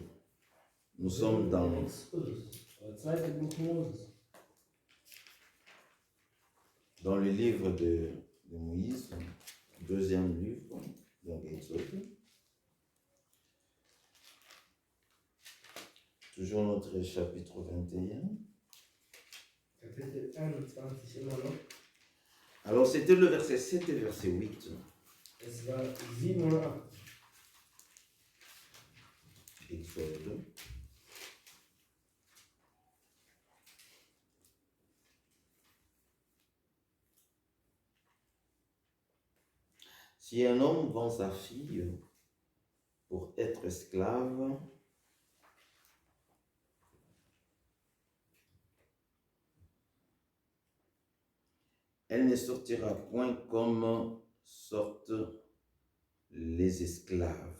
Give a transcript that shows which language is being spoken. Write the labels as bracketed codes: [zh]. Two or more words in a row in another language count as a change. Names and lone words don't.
[fr] Nous sommes dans le livre de Moïse, deuxième livre, donc Exode. Toujours notre chapitre 21. [de] Kapitel 21 immer noch. [fr] Alors c'était le verset 7 et verset 8. [de] Es war 7 oder 8. [fr] Exode. Si un homme vend sa fille pour être esclave, elle ne sortira point comme sortent les esclaves.